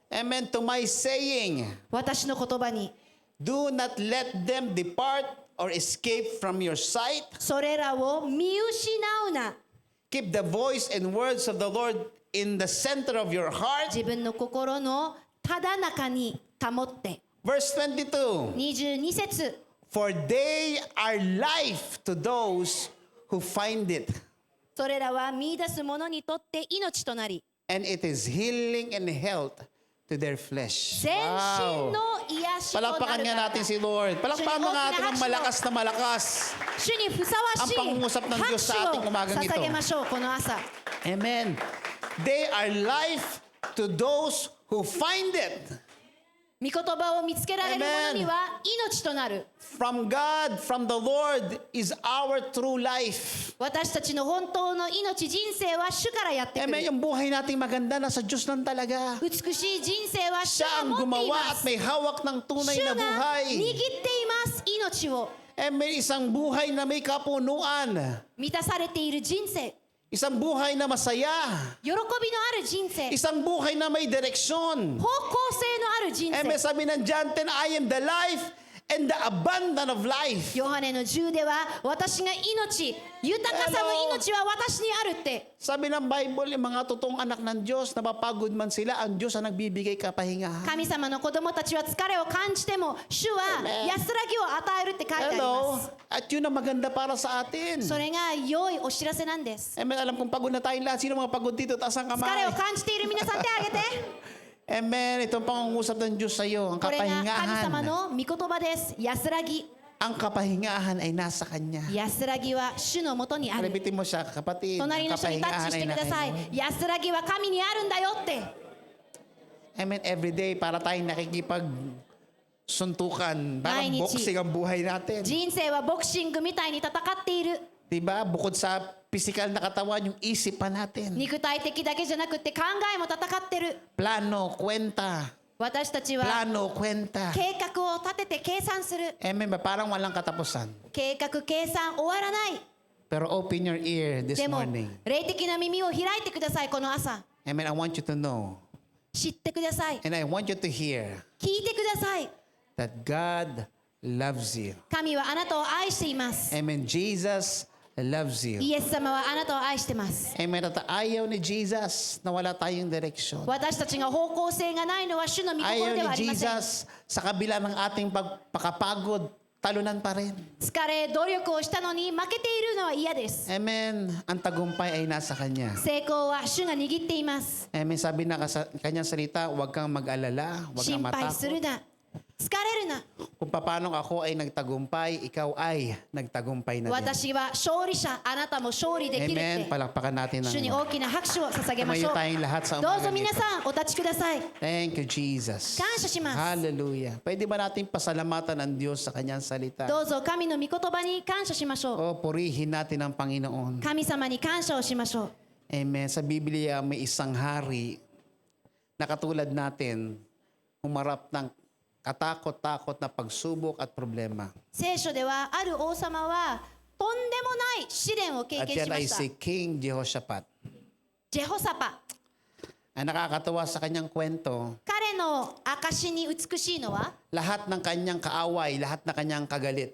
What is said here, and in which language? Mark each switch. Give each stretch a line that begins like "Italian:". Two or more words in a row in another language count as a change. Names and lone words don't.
English: Amen. To my saying,
Japanese: 私の言葉に。
English: do not let them depart or escape from your sight.
Japanese: それらを見失うな。
English: Keep the voice and words of the Lord in the center of your heart.
Japanese: 自分の心のただ中に保って。
English: Verse 22.
Japanese: 22節。
English: For they are life to those who find it,
Japanese: それらは見出す者にとって命となり、
English: and it is healing and health to their flesh.
Japanese: 全身
English: Wow.
Japanese: の癒しとなる
Filipino: Palakpakan
Japanese: か
Filipino: nga
Japanese: ら
Filipino: natin si Lord. Palakpakan mo nga natin ang malakas na malakas.
Japanese: 主にふさわしい
Filipino: Ang pangungusap ng
Japanese: 拍
Filipino: Diyos sa
Japanese: 手
Filipino: ating
Japanese: を
Filipino: umagang ito.
Japanese: 捧げましょう、この朝。
English: Amen. They are life to those who find it.
Japanese: 御言葉を見つけられる者には命となる。
English: From God, from the Lord is our true life.
Japanese: 私たちの本当の命、人生は主からやってく
English: Amen.
Japanese: る。
Filipino: Yung buhay nating maganda nasa Diyos lang talaga.
Japanese: 美しい人生は主
Filipino: Siya
Japanese: が
Filipino: ang
Japanese: 持ってい
Filipino: gumawa
Japanese: ま
Filipino: at
Japanese: す。
Filipino: may hawak ng tunay
Japanese: 主
Filipino: na
Japanese: が握
Filipino: buhay.
Japanese: っています、命を。
Filipino: May isang buhay na may kapunuan.
Japanese: 満たされている人生。
Filipino: Isang buhay na masaya.
Japanese: 喜びのある人生。
Filipino: Isang buhay na may direksyon.
Japanese: 方向性のある人
Filipino: May
Japanese: 生。
Filipino: sabi ng John 10,
English: I am the life and the abundance of life.
Japanese: ヨハネの10では私が命、豊かさの命は私にあるって。
Filipino: Sabi ng Bible, yung mga totoong anak ng Diyos, napapagod man sila, ang Diyos ang nagbibigay kapahingahan.
Japanese: 神様の子供たちは疲れを感じても主は安らぎを与えるって書いてありま
English: Hello?
Japanese: す。
Filipino: At yun ang maganda para sa atin.
Japanese: それが良いお知らせなんです。
Filipino: Amen. Alam kong pagod na tayong lahat. Sino mga pagod dito? Taas ang
Japanese: 疲れ
Filipino: kamay.
Japanese: を感じている皆さん手を挙げて。
Filipino: Amen. Itong pangungusap ng Diyos sa iyo. Ang
Japanese: これが神様
Filipino: kapahingahan.
Japanese: の御言葉です。安らぎ。
Filipino: Ang kapahingahan ay nasa Kanya.
Japanese: 安らぎは主のもとにある。
Filipino: Repeatin mo siya, kapatid.
Japanese: 隣
Filipino: Ang
Japanese: の人にタッ
Filipino: kapahingahan
Japanese: チし
Filipino: ay
Japanese: てくだ
Filipino: nasa
Japanese: さい。
Filipino: Kanya.
Japanese: 安らぎは神にあるんだよって。
English: Amen. Every day,
Filipino: para tayong nakikipag-suntukan. Parang
Japanese: Mainichi.
Filipino: boxing ang buhay natin.
Japanese: 人生はボクシングみたいに戦っている。
Filipino: Diba? Bukod sa physical na katawan, yung isipan natin.
Japanese: 肉体的だけじゃなくて考えも戦ってる。
Filipino: Plano, kwenta.
Japanese: 私たちは
Filipino: Plano, kwenta.
Japanese: 計画を立てて計算する。
Filipino: Amen ba? Parang walang katapusan.
Japanese: 計画計算終わらない。
English: Pero open your ear this
Japanese: でも
English: morning.
Japanese: 霊的な耳を開いてください、この朝。
English: Amen. I want you to know.
Japanese: 知ってください。
English: And I want you to hear
Japanese: 聞いてください。
English: that God loves you.
Japanese: 神はあなたを愛しています。
English: Amen. Jesus loves you.
Japanese: イエス様はあなたを愛してます。
Filipino: Amen. At ayaw ni Jesus na wala tayong direksyon.
Japanese: 私たちが方向性がないのは主の御心
Filipino: Ayaw
Japanese: ではあ
Filipino: ni
Japanese: りません。
Filipino: Jesus sa kabila ng ating pagpakapagod, talunan pa rin.
Japanese: 疲れ、努力をしたのに負けているのは嫌です。
Filipino: Amen. Ang tagumpay ay nasa Kanya.
Japanese: 成功は主が握っています。
Filipino: Amen. Sabi na kanyang salita, huwag kang mag-alala, huwag
Japanese: 心
Filipino: kang
Japanese: 配する
Filipino: matakot.
Japanese: な。疲れるな。
Filipino: Kung paano ako ay nagtagumpay, ikaw ay nagtagumpay na din.
Japanese: 私は勝利者、あなたも勝利できるっ
Filipino: Amen.
Japanese: て。
Filipino: Palakpakan natin
Japanese: 主に
Filipino: ng
Japanese: 大きな拍手を捧げましょ
Filipino: tumayo
Japanese: う。
Filipino: tayong lahat sa
Japanese: どうぞ
Filipino: umagang
Japanese: 皆
Filipino: ito.
Japanese: さんお立ちください。
English: Thank you, Jesus.
Japanese: 感謝します。
Filipino: Hallelujah. Pwede ba natin pasalamatan ang Diyos sa kanyang salita?
Japanese: どうぞ神の御言葉に感謝しましょう。
Filipino: O purihin natin ang Panginoon.
Japanese: 神様に感謝をしましょう。
Filipino: Amen. Sa Biblia, may isang hari na katulad natin, humarap ng katakot-takot na pagsubok at problema.
Japanese: 聖書ではある王様はとんでもない試練を経
Filipino: At
Japanese: 験し
Filipino: yan
Japanese: ま
Filipino: ay
Japanese: した
Filipino: si King Jehoshaphat.
Japanese: ジェホサパ。
Filipino: Ang nakakatawa sa kanyang kwento,
Japanese: 彼の証に美しいのは、
Filipino: lahat ng kanyang kaaway, lahat ng kanyang kagalit,